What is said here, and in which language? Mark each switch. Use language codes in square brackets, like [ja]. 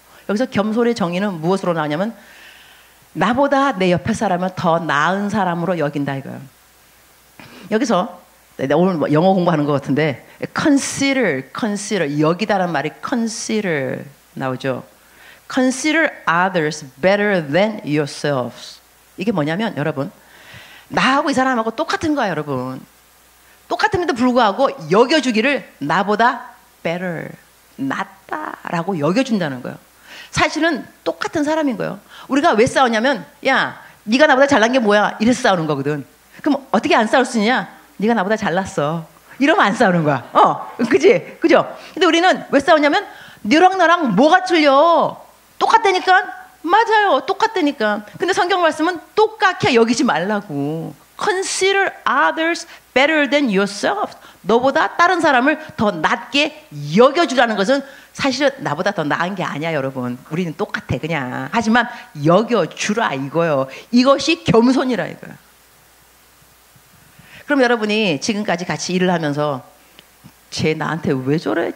[ko] 여기서 겸손의 정의는 무엇으로 나오냐면 나보다 내 옆에 사람을 더 나은 사람으로 여긴다 이거예요. 여기서 오늘 영어 공부하는 것 같은데 consider 여기다란 말이 consider 나오죠. [en] Consider others better than yourselves. [ko] 이게 뭐냐면 여러분 나하고 이 사람하고 똑같은 거야 여러분. 똑같음에도 불구하고 여겨주기를 나보다 better 낫다라고 여겨준다는 거예요. 사실은 똑같은 사람인 거예요. 우리가 왜 싸우냐면 야 네가 나보다 잘난 게 뭐야 이래서 싸우는 거거든. 그럼 어떻게 안 싸울 수 있냐? 네가 나보다 잘났어 이러면 안 싸우는 거야. 그지? 그죠? 근데 우리는 왜 싸우냐면 너랑 나랑 뭐가 틀려? 똑같다니까? 맞아요. 똑같다니까. 근데 성경 말씀은 똑같게 여기지 말라고. [en] Consider others better than yourself. [ko] 너보다 다른 사람을 더 낮게 여겨주라는 것은 사실은 나보다 더 나은 게 아니야, 여러분. 우리는 똑같아, 그냥. 하지만 여겨주라 이거요. 이것이 겸손이라 이거야. 그럼 여러분이 지금까지 같이 일을 하면서 쟤 나한테 왜 저래?